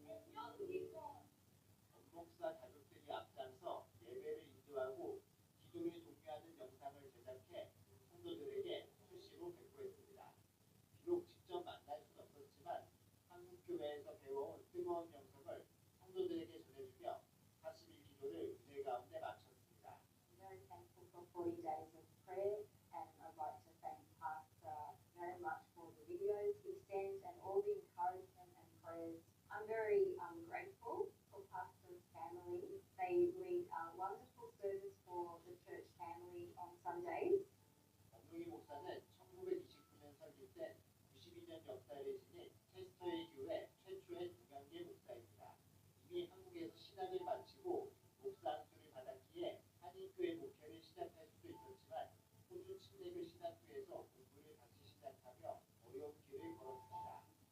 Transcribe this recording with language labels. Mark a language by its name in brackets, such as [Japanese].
[Korean] 목사 가족들이 앞장서 예배를 인도하고 기도에 동요하는 영상을 제작해 성도들에게 수시로 배포했습니다. 비록 직접 만날 수는 없었지만 한국 교회에서 배워온 뜨거운 영성을 성도들에게 전해주며 40일 기도를 은혜 가운데 마쳤습니다. [English] I'm very thankful for 40 days of prayer, and I'd like to thank Pastor very much for the videos he sends and all the encouragement and prayers. I'm very grateful for Pastor's family. They lead a wonderful service for the church family on Sundays. [Korean] 엄문희 목사는 1929년 설립된 92년 역사를 지닌 체스터힐 교회 최초의 동양계 목사입니다. 이미 한국에서 신학을 마치고 목사 안수를 받았기에 한인교회 목회를 시작할 수도 있었지만 호주 침례교 신학교에서 공부를 다시 시작하며 어려운 길을 걸었습니다.